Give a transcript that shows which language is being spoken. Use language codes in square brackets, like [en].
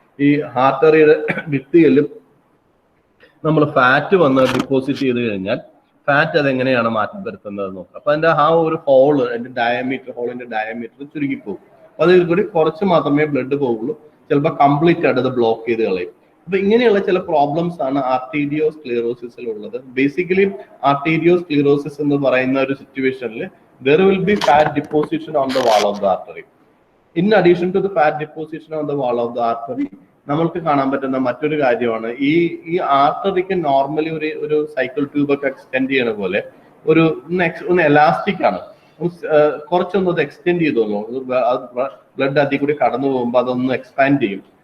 [ml] ഈ ആർട്ടറിയുടെ ഭിത്തികളിൽ നമ്മൾ ഫാറ്റ് വന്ന് ഡിപ്പോസിറ്റ് ചെയ്ത് കഴിഞ്ഞാൽ ഫാറ്റ് അതെങ്ങനെയാണ് മാറ്റം വരുത്തുന്നത് നോക്കുക. അപ്പൊ അതിന്റെ ആ ഒരു ഹോളിന്റെ ഡയമീറ്റർ ചുരുങ്ങിപ്പോകും. അപ്പൊ അതിൽ കൂടി കുറച്ച് മാത്രമേ ബ്ലഡ് പോകുള്ളൂ. ചിലപ്പോൾ കംപ്ലീറ്റ് ആയിട്ട് അത് ബ്ലോക്ക് ചെയ്ത് കളയും. അപ്പൊ ഇങ്ങനെയുള്ള ചില പ്രോബ്ലംസ് ആണ് ആർട്ടീരിയോസ്ക്ലിയറോസിസിൽ ഉള്ളത്. ബേസിക്കലി ആർട്ടീരിയോസ്ക്ലിയറോസിസ് എന്ന് പറയുന്ന ഒരു സിറ്റുവേഷനിൽ [en] there will be fat deposition on the wall of the artery. In addition to the fat deposition on the wall of the artery, [ml] നമ്മൾക്ക് കാണാൻ പറ്റുന്ന മറ്റൊരു കാര്യമാണ് ഈ ആർട്ടറിക്ക് നോർമലി ഒരു സൈക്കിൾ ട്യൂബ് ഒക്കെ എക്സ്റ്റെൻഡ് ചെയ്യണ പോലെ ഒന്ന് എലാസ്റ്റിക് ആണ്, കുറച്ചൊന്ന് എക്സ്റ്റെൻഡ് ചെയ്തോളൂ, ബ്ലഡ് അതിൽ കൂടി കടന്നു പോകുമ്പോൾ അതൊന്ന് എക്സ്പാൻഡ് ചെയ്യും.